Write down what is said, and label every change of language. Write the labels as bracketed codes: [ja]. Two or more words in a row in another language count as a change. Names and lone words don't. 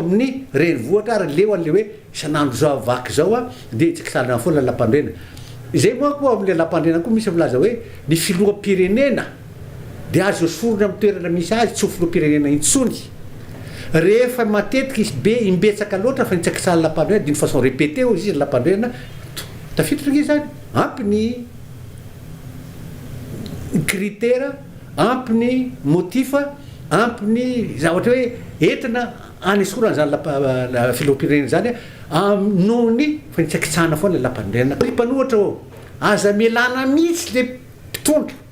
[mg] amin'ny renivohatra ary leo an'le hoe isan'andro zao vaky zao de tsika salana foana lalam-pandrena izay moa koa amin'le lalam-pandrena koa misy milaza hoe ny filoham-pirenena de azo esorona amin'ny toerana misy azy tsy ho filoham-pirenena intsony rehefa matetika izy be imbetsaka loatra fa nitsaka sala lalam-pandrena [fr] d'une façon répétée [mg] izy lalam-pandrena tafiditra nge zany ampy ny critère ampy ny motif ampy ny zavatra hoe entina anesorana zany filoham-pirenena zany noho ny fa nitsakitsahana foana le lalam-pandrena mpanohatra aza melana mihitsy le mpitondra